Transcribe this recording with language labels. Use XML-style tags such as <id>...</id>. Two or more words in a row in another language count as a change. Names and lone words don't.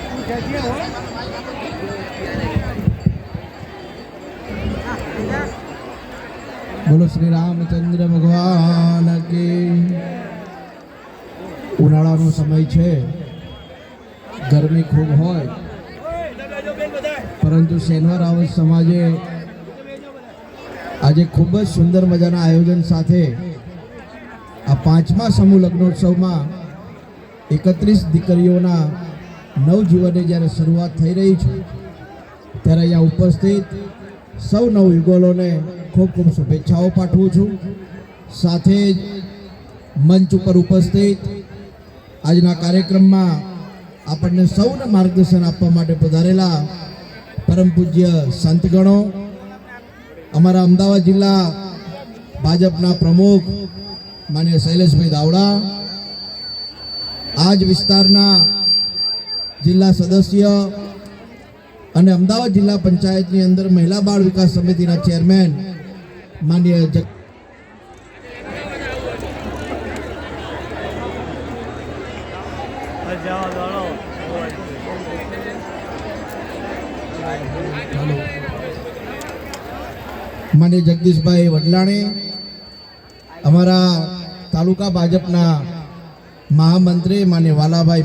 <hi>बोलो श्री रामचंद्र भगवान की।</hi> <gu>ઉનાળાનો સમય છે, ગરમી ખૂબ હોય, પરંતુ શનિવાર રાવત સમાજે આજ ખૂબ જ સુંદર મજાના આયોજન સાથે આ 5મા સમૂહ લગ્નોત્સવ માં 31 દીકરીઓના નવજીવનની જ્યારે શરૂઆત થઈ રહી છે, ત્યારે અહીંયા ઉપસ્થિત સૌ નવયુગલોને ખૂબ ખૂબ શુભેચ્છાઓ પાઠવું છું। સાથે મંચ પર ઉપસ્થિત આજના કાર્યક્રમ માં આપને સૌને માર્ગદર્શન આપવા માટે પધારેલા પરમ પૂજ્ય સંતગણો, અમારા અમદાવાદ જિલ્લા ભાજપના પ્રમુખ માનનીય શૈલેષભાઈ દાવડા, આજ વિસ્તારના જિલ્લા સદસ્ય અને અમદાવાદ જિલ્લા પંચાયતની અંદર મહિલા બાળ વિકાસ સમિતિના ચેરમેન માનનીય માનનીય જગદીશભાઈ વડલાણી, અમારા તાલુકા ભાજપના મહામંત્રી માનનીય વાલાભાઈ</gu>